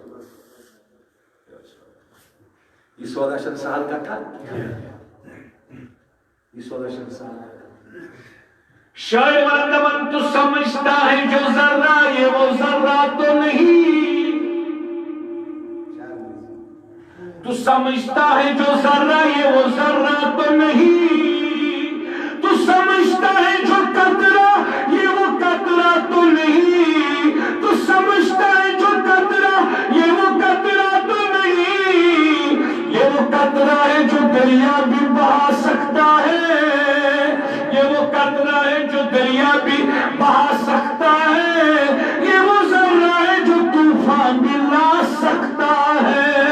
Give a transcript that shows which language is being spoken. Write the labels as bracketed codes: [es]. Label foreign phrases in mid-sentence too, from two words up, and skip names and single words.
[ks] یہ سودا چھنہٕ سہل کتھا یہ سودا چھنہٕ سہل شاید ونان [ur] تو سمجھتا ہے جو ذرہ یہ وہ ذرہ تو نہیں تو سمجھتا ہے جو ذرہ یہ وہ ذرہ تو نہیں تو سمجھتا ہے جو قطرہ یہ وہ قطرہ تو نہیں تو سمجھتا ہے جو قطرہ یہ وہ قطرہ تو نہیں یہ وہ قطرہ ہے جو دریا بھی بہا سکتا ہے یہ وہ قطرہ ہے جو دریا بھی بہا سکتا ہے یہ وہ ذرہ ہے جو طوفان بھی لا سکتا ہے